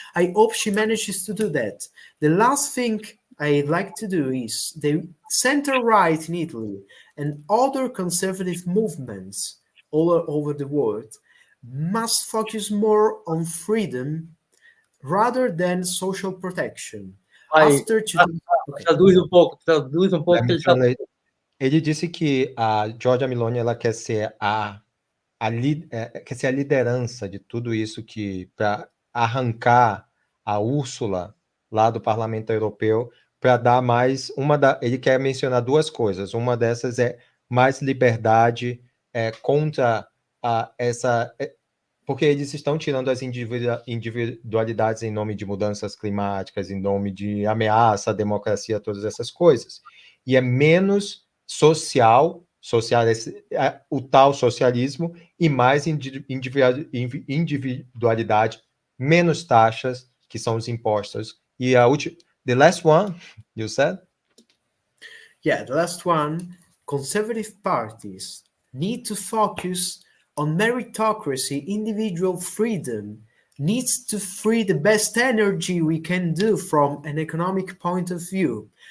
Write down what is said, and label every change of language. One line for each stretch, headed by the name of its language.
English: I hope she manages to do that. The last thing I'd like to do is the center-right in Italy and other conservative movements all over the world must focus more on freedom rather than social protection.
Portuguese: Traduz um pouco. Ele disse que a Giorgia Meloni ela quer ser a liderança de tudo isso, que para arrancar a Úrsula lá do Parlamento Europeu, para dar mais ele quer mencionar duas coisas. Uma dessas é mais liberdade contra porque eles estão tirando as individualidades em nome de mudanças climáticas, em nome de ameaça à democracia, todas essas coisas. E é menos social o tal socialismo e mais individualidade, menos taxas, que são os impostos.
English: E the last one, you said? Yeah, the last one, conservative parties need to focus on meritocracy, individual freedom, needs to free the best energy we can do from an economic point of view.